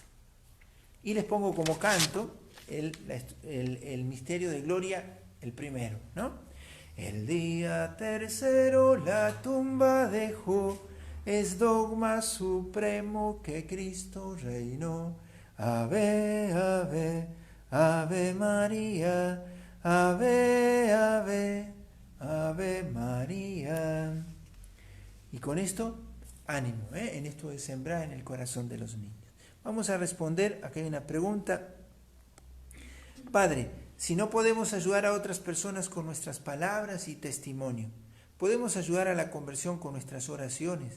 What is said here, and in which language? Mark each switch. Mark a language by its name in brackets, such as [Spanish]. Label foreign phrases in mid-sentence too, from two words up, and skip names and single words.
[Spanish] Y les pongo como canto el misterio de gloria, el primero, ¿no? El día tercero la tumba dejó, es dogma supremo que Cristo reinó. Ave, ave, ave María, ave, ave, ave María. Y con esto, ánimo, en esto de sembrar en el corazón de los niños. Vamos a responder, aquí hay una pregunta. Padre, si no podemos ayudar a otras personas con nuestras palabras y testimonio, ¿podemos ayudar a la conversión con nuestras oraciones?